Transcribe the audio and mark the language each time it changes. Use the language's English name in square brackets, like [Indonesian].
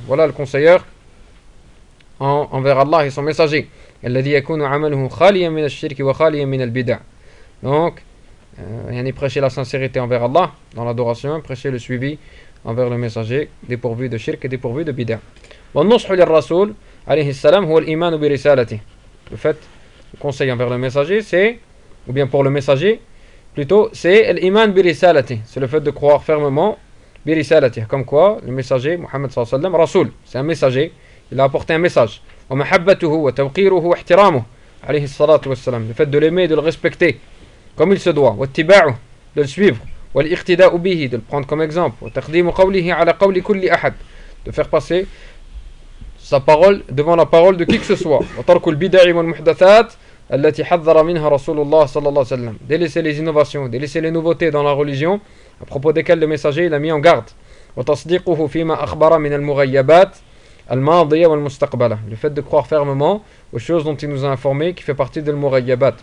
[French] Voilà le conseiller envers Allah et son messager. [Arabic] الَّذِي يَكُونُ عَمَلُهُ خَالِيًا مِنَ الشِّرْكِ وَخَالِيًا مِنَ الْبِدَعِ. [French] Donc, il y a prêcher la sincérité envers Allah dans l'adoration, prêcher le suivi envers le messager, dépourvu de shirk et dépourvu de bid'a. [Arabic] والنصح للرسول عليه السلام هو الإيمان برسالته. [French] Le fait, le conseil envers le messager, c'est, ou bien pour le messager, plutôt, c'est l'Iman [Arabic] برسالته. [French] C'est le fait de croire fermement [Arabic] برسالته. [French] Comme quoi, le messager, Muhammad صلى الله عليه وسلم, رسول, c'est un messager, il a apporté un message. [Arabic] ومحبته وتوقيره واحترامه عليه الصلاة والسلام. [French] Le fait de l'aimer, de le respecter, comme il se doit. [Arabic] واتباعه, [French] de le suivre. [Arabic] والاقتداء به, [French] de le prendre comme exemple. [Arabic] وتقديم قوله على قول كل أحد. [French] De faire passer sa parole devant la parole de qui que ce soit. [Arabic] وَتَرْكُ الْبِدَعِ وَالْمُحْدَثَاتِ الَّتِي حَذَّرَ مِنْهَا رَسُولُ اللَّهِ صَلَّى اللَّهُ عَلَيْهِ وَسَلَّمَ. [French] Délaisser les innovations, délaisser les nouveautés dans la religion, à propos desquelles le messager il a mis en garde. [Arabic] وَتَصْدِقُهُ فِيمَا أَخْبَرَ مِنَ الْمُغَيَّبَاتِ الْمَاضِيَةِ وَالْمُسْتَقْبَلَةِ. [French] Le fait de croire fermement aux choses dont il nous a informé, qui fait partie de l'mughayyabat.